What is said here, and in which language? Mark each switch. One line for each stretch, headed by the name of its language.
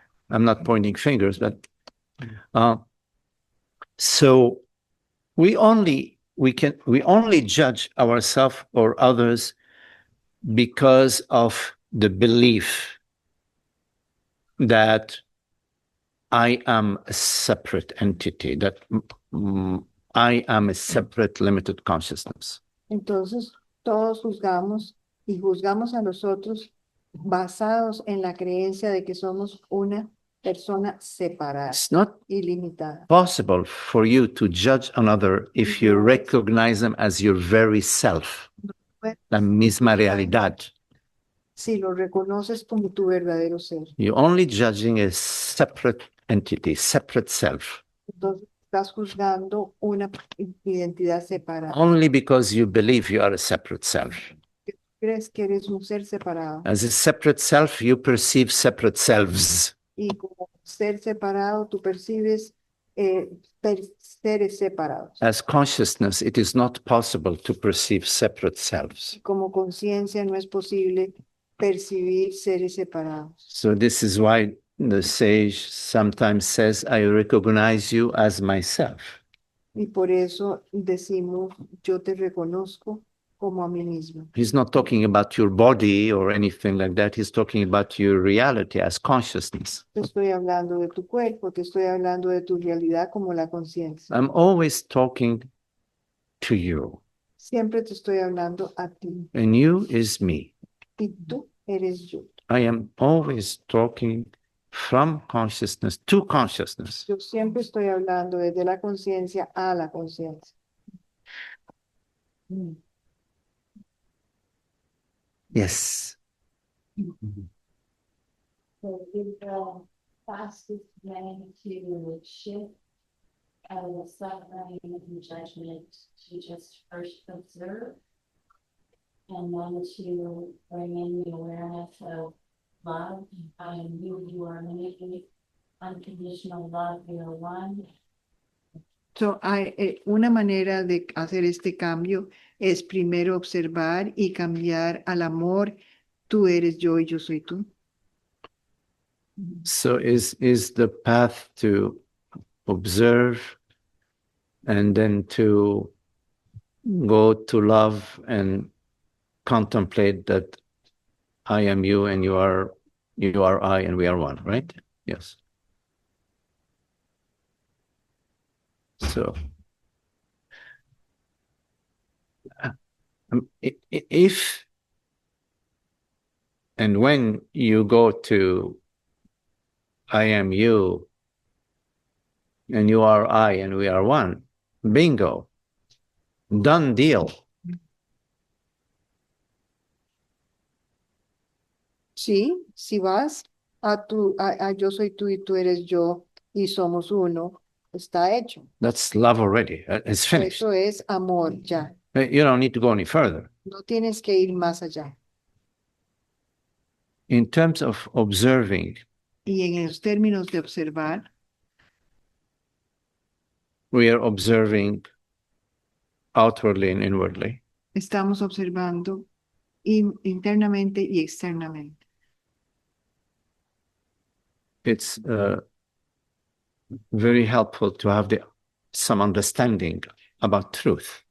English: I'm not pointing fingers, but so we only judge ourselves or others because of the belief that I am a separate entity, that I am a separate limited consciousness.
Spanish: Entonces, todos juzgamos y juzgamos a los otros basados en la creencia de que somos una persona separada
English: It's not
Spanish: y limitada.
English: possible for you to judge another if you recognize them as your very self,
Spanish: la misma realidad. Si lo reconoces como tu verdadero ser,
English: You're only judging a separate entity, separate self,
Spanish: entonces estás juzgando una identidad separada.
English: only because you believe you are a separate self.
Spanish: Crees que eres un ser separado
English: As a separate self, you perceive separate selves.
Spanish: y como ser separado tú percibes seres separados.
English: As consciousness, it is not possible to perceive separate selves.
Spanish: Como conciencia no es posible percibir seres separados.
English: So this is why the sage sometimes says, I recognize you as myself.
Spanish: Y por eso decimos, yo te reconozco como a mí mismo.
English: He's not talking about your body or anything like that. He's talking about your reality as consciousness.
Spanish: Te estoy hablando de tu cuerpo, te estoy hablando de tu realidad como la conciencia.
English: I'm always talking to you,
Spanish: Siempre te estoy hablando a ti
English: and you is me.
Spanish: y tú eres yo.
English: I am always talking from consciousness to consciousness.
Spanish: Yo siempre estoy hablando desde la conciencia a la conciencia.
English: Yes. So is the fastest way to shift out of the suffering and judgment to just first observe and then to bring in the awareness of love. I am you are me, unconditional love, you are one.
Spanish: So, una manera de hacer este cambio es primero observar y cambiar al amor. Tú eres yo y yo soy tú.
English: So is the path to observe and then to go to love and contemplate that I am you and you are I and we are one, right? Yes. So if and when you go to I am you and you are I and we are one, bingo, done deal.
Spanish: Sí, si vas a yo soy tú y tú eres yo y somos uno, está hecho.
English: That's love already. It's finished.
Spanish: Eso es amor ya.
English: You don't need to go any further.
Spanish: No tienes que ir más allá.
English: In terms of observing,
Spanish: Y en los términos de observar,
English: we are observing outwardly and inwardly.
Spanish: estamos observando internamente y externamente.
English: It's very helpful to have some understanding about truth.